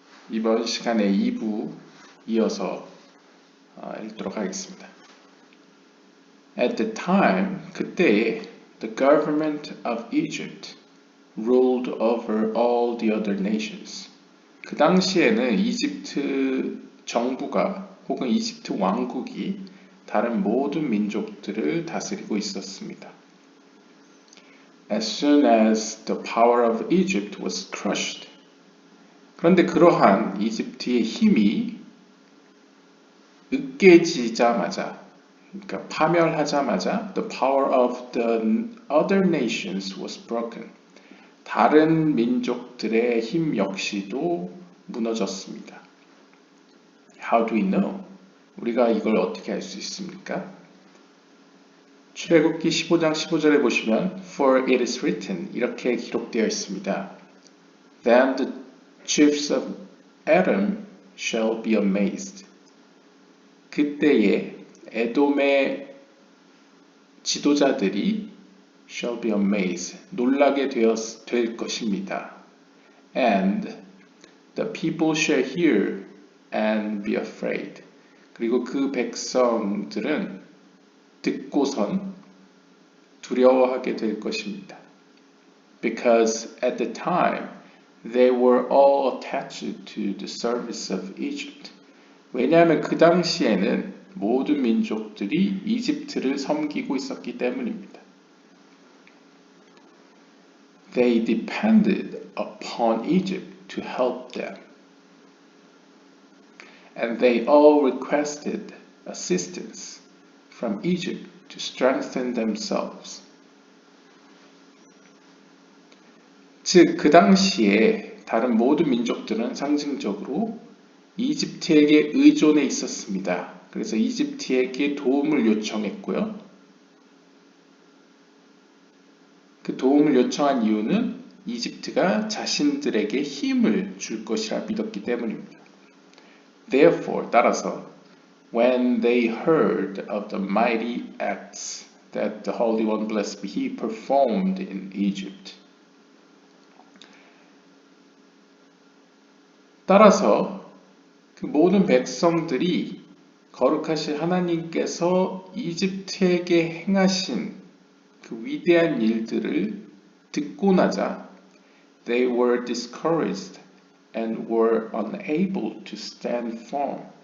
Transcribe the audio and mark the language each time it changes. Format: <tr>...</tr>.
<ko>이번 시간에 2부 이어서 읽도록 하겠습니다.</ko> <en>At the time,</en> <ko>그때에</ko> <en>the government of Egypt ruled over all the other nations.</en> <ko>그 당시에는 이집트 정부가 혹은 이집트 왕국이 다른 모든 민족들을 다스리고 있었습니다.</ko> <en>As soon as the power of Egypt was crushed,</en> <ko>그런데 그러한 이집트의 힘이 으깨지자마자, 그러니까 파멸하자마자</ko> <en>the power of the other nations was broken.</en> <ko>다른 민족들의 힘 역시도 무너졌습니다.</ko> <en>How do we know?</en> <ko>우리가 이걸 어떻게 알 수 있습니까? 출애굽기 15장 15절에 보시면</ko> <en>For it is written</en> <ko>이렇게 기록되어 있습니다.</ko> <en>Then the chiefs of Edom shall be amazed.</en> <ko>그때에 에돔의 지도자들이</ko> <en>shall be amazed.</en> <ko>놀라게 될 것입니다.</ko> <en>And the people shall hear and be afraid.</en> <ko>그리고 그 백성들은 듣고선 두려워하게 될 것입니다.</ko> <en>Because at the time they were all attached to the service of Egypt.</en> <ko>왜냐하면 그 당시에는 모든 민족들이 이집트를 섬기고 있었기 때문입니다.</ko> <en>They depended upon Egypt to help them. And they all requested assistance from Egypt to strengthen themselves.</en> <ko>즉, 그 당시에 다른 모든 민족들은 상징적으로 이집트에게 의존해 있었습니다. 그래서 이집트에게 도움을 요청했고요. 그 도움을 요청한 이유는 이집트가 자신들에게 힘을 줄 것이라 믿었기 때문입니다.</ko> <en>Therefore,</en> <ko>따라서</ko> <en>when they heard of the mighty acts that the Holy One, blessed be He, performed in Egypt.</en> <ko>따라서 그 모든 백성들이 거룩하신 하나님께서 이집트에게 행하신 그 위대한 일들을 듣고 나자</ko> <en>they were discouraged and were unable to stand firm.</en>